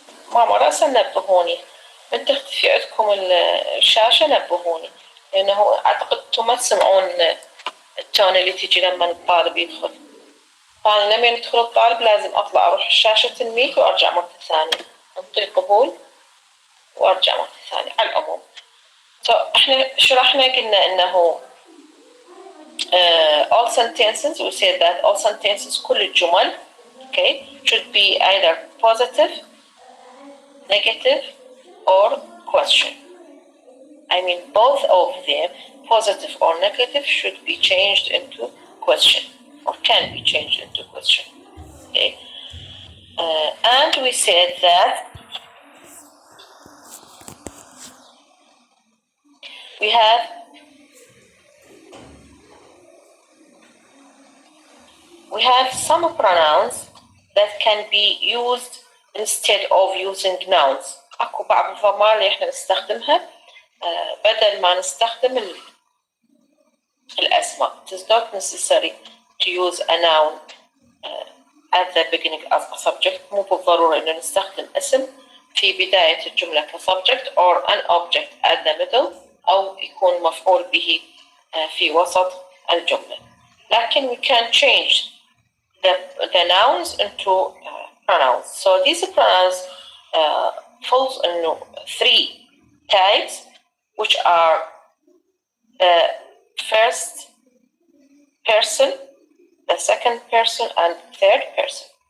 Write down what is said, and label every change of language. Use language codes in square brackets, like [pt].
[ar] ماما رأسا نبهوني، من تختفي عندكم الشاشة نبهوني، لأنه أعتقد أنتم ما تسمعون التون اللي تجي لما الطالب يدخل. فأنا لما يدخل الطالب لازم أطلع أروح شاشة الميت وأرجع مرة ثانية، أنطي قبول وأرجع مرة ثانية. على العموم إحنا شرحنا قلنا إنه [en] all sentences, we said that all sentences [ar] كل الجمل [en] okay should be either positive, negative or question. I mean both of them, positive or negative, should be changed into question or can be changed into question. Okay, and we said that we have some pronouns that can be used instead of using nouns. [ar] اكو بعض الضمائر اللي احنا نستخدمها بدل ما نستخدم الاسماء. [en] It is not necessary to use a noun at the beginning as a subject. [ar] مو بالضرورة انه نستخدم اسم في بداية الجملة ك [en] subject or an object at the middle [ar] او يكون مفعول به في وسط الجملة. لكن [en] we can change the nouns into pronouns. So these pronouns falls into three types, which are the first person, the second person, and third person.